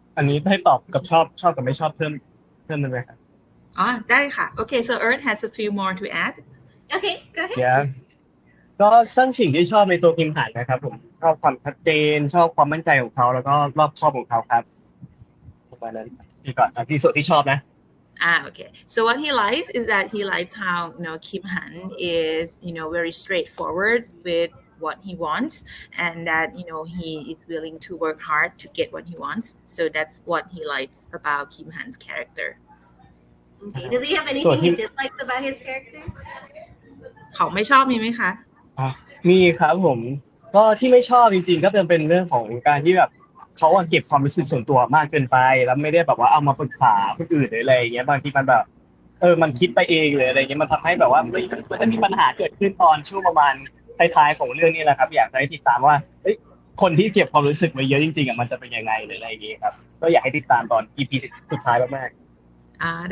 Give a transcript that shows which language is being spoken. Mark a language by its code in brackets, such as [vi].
[th] อันนี้ให้ตอบกับชอบกับไม่ชอบเพิ่มได้ไหมครับ ได้ค่ะ [en] Okay, so Earth has a few more to add. Okay, go ahead. [th] Yeah ก็สิ่งที่ชอบในตัวคิมหันนะครับผมชอบความชัดเจนชอบความมั่นใจของเขาแล้วก็รอบคอบของเขาครับประมาณนั้นที่ก่อนที่สุดที่ชอบนะ [en] Okay. So what he likes is that he likes how Kim Han is very straightforward with what he wants, and that he is willing to work hard to get what he wants. So that's what he likes about Kim Han's character. Okay. Does he have anything he dislikes about his character? [th] เขาไม่ชอบมีไหมคะ มีครับผมก็ที่ไม่ชอบจริงๆก็จะเป็นเรื่องของการที่แบบเขาเก็บความรู้สึกส่วนตัวมากเกินไปแล้วไม่ได้แบบว่าเอามาปรึกษาคนอื่นหรืออะไรอย่างเงี้ยบางทีมันแบบมันคิดไปเองหรืออะไรเงี้ยมันทำให้แบบว่ามันจะมีปัญหาเกิดขึ้นตอนช่วงประมาณท้ายๆของเรื่องนี้แหละครับอยากให้ติดตามว่าคนที่เก็บความรู้สึกไว้เยอะจริงๆมันจะเป็นยังไงหรืออะไรอย่างเงี้ยครับก็อยากให้ติดตามตอน EP สุดท้ายมากๆ